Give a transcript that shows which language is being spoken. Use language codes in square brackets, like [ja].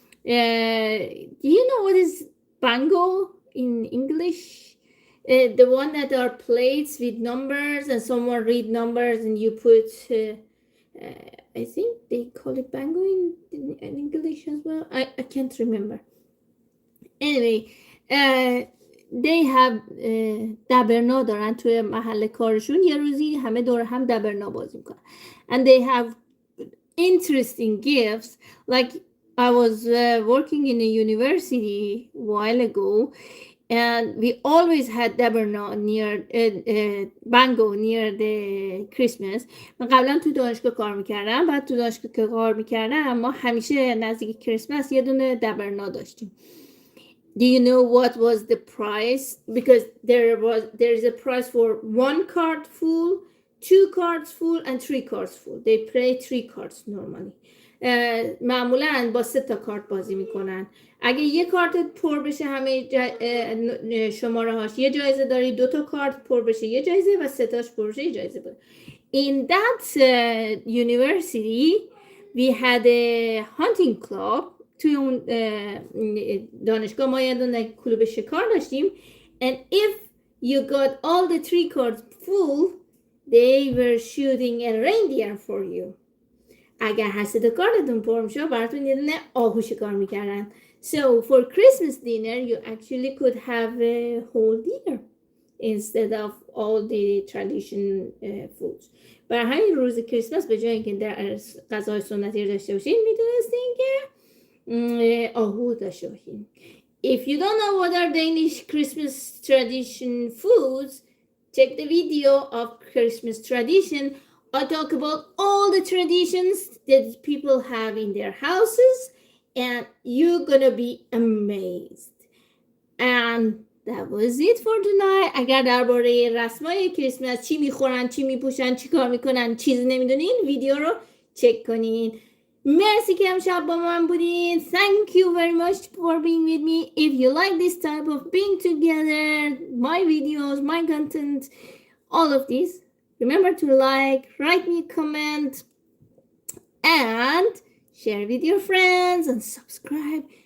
[en] Do you know what is bango in English? The one that are plates with numbers and someone read numbers and you put I think they call it bango in English as well. I can't remember. Anyway, they have [fa] دبرنا دارن توی محل کارشون یه روزی همه دور هم دبرنا بازی میکنن. [en] And they have interesting gifts. Like I was working in a university a while ago and we always had daberna near bango near the Christmas. [fa] من قبلا تو دانشگاه کار میکردم. بعد تو دانشگاه که کار میکردم ما همیشه نزدیک کریسمس یه دونه دبرنا داشتیم. [en] Do you know what was the price? Because there is a price for 1 card full, 2 cards full, and 3 cards full. They play 3 cards normally. [fa] معمولاً با 3 تا کارت بازی میکنن. اگه یه کارت پر بشه همه شماره هاش یه جایزه داری، 2 تا کارت پر بشه یه جایزه و 3 تاش پر بشه یه جایزه بود. [en] In that university we had a hunting club. [fa] توی اون دانشگاه ما یه دونه کلوب شکار داشتیم. [en] And if you got all the 3 cards full, they were shooting a reindeer for you. [fa] اگر هر 3 تا کارتون پر میشه براتون یه دونه آهو شکار میکردن. [en] So for Christmas dinner you actually could have a whole deer instead of all the tradition foods. [fa] برای همین روز کریسمس به جای اینکه در غذای سنتی داشته باشین میتونستین که آهو داشته باشین. [en] If you don't know what are Danish Christmas tradition foods, check the video of Christmas tradition. I talk about all the traditions that people have in their houses, and you're gonna be amazed. And that was it for tonight. [fa] اگر درباره رسمای کریسمس چی میخورن، چی میپوشن، چی کار میکنن چیزی نمیدونین، ویدیو رو چک کنین. مرسی که امشب با من بودین. [en] Thank you very much for being with me. If you like this type of being together, my videos, my content, all of this, remember to like, write me a comment, and share with your friends and subscribe.